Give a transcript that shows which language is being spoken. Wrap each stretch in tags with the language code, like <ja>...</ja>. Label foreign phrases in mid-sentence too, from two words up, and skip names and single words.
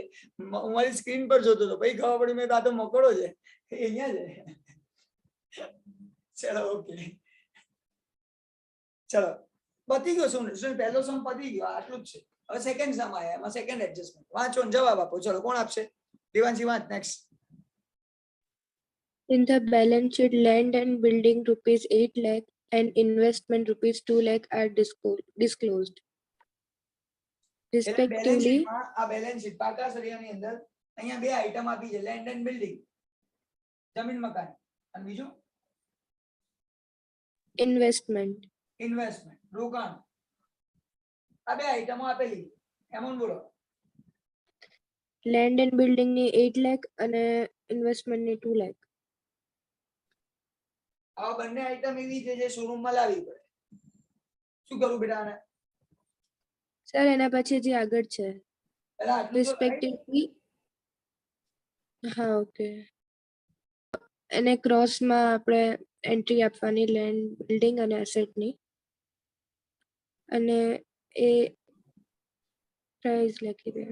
<gu>હું મારી સ્ક્રીન પર જોતો હતો, પછી ખબર પડી મેં આ તો મકોડો છે, એ અહીંયા છે. ચલો ઓકે, ચલો પતી ગયો. શું પહેલો સમ પતી ગયો, આટલું જ છે. હવે</gu> <en>second sum</en> <gu>આયા, એમાં</gu> <en>second adjustment.</en> <gu>વાંચો ને જવાબ આપો. ચલો કોણ આપશે? દેવાંશી વાંચ. નેક્સ્ટ.</gu> <en>In the balance sheet, land and building rupees 8 lakh and investment rupees 2 lakh are disclosed.</en> <gu>એટલે બેલેન્સ</gu> <en>Respectively,</en> <gu>શીટમાં આ</gu> <en>balance sheet</en> <gu>પાકા સરિયાની અંદર અહીંયા 2 આઈટમ આપી છે,</gu> <en>land and building,</en> <gu>જમીન મકાન, અને બીજું</gu> <en>investment.</en> <gu>ઇન્વેસ્ટમેન્ટ, રોકાણ. આ 2 આઈટમો આપેલી. એમોન બોલો.</gu> <en>Land and building</en> <gu>ની 8 lakh અને investment ની 2 lakh. આ બંને આઈટમ એવી છે જે શોરૂમમાં લાવવી પડે. શું કરું બેટા આને? સર એના પછી જે આગળ છે પહેલા આટલું તો right? respectively, હા ઓકે, એને ક્રોસમાં આપણે એન્ટ્રી આપવાની</gu> <en>land building</en> <gu>અને એસેટની, અને એ પ્રાઇસ લખી દે.</gu>